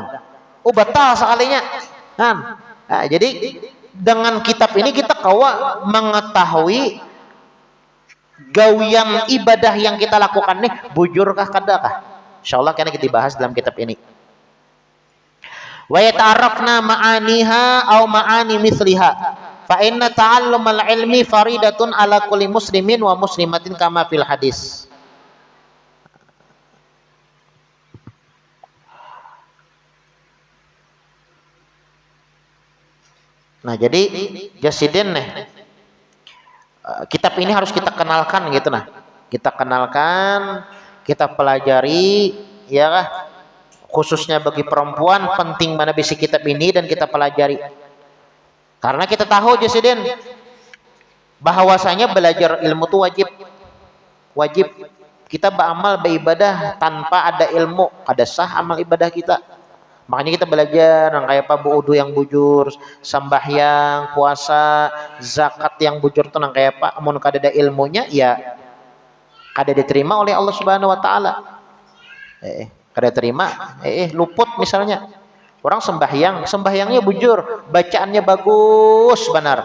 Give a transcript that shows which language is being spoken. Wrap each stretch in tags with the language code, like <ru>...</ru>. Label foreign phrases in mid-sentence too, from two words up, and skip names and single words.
<bjn>Batal sekalinya. Nah, jadi dengan kitab ini kita kawa mengetahui gawian ibadah yang kita lakukan bujurkah kadakah. Insyaallah karena kita bahas dalam kitab ini.</bjn> <ar>ويتعرفن معانيها أو معاني مثلها فإن تعلم العلم فريضة على كل مسلم ومسلمة كما في الحديث.</ar> <bjn>Nah, jadi Jasidin nih, kitab ini harus kita kenalkan gitu nah. Kita kenalkan, kita pelajari ya kah? Khususnya bagi perempuan penting mana bisi kitab ini dan kita pelajari. Karena kita tahu Jasidin bahwasanya belajar ilmu itu wajib. Wajib. Kita beramal beribadah tanpa ada ilmu, ada sah amal ibadah kita. Makanya kita belajar yang kayak apa wudu yang bujur, sembahyang, puasa, zakat yang bujur tuh yang kayak apa. Amun kada ada ilmunya ya kada diterima oleh Allah</bjn> <ar>سبحانه وتعالى.</ar> <bjn>Kada terima, luput misalnya. Orang sembahyangnya bujur, bacaannya bagus benar.</bjn>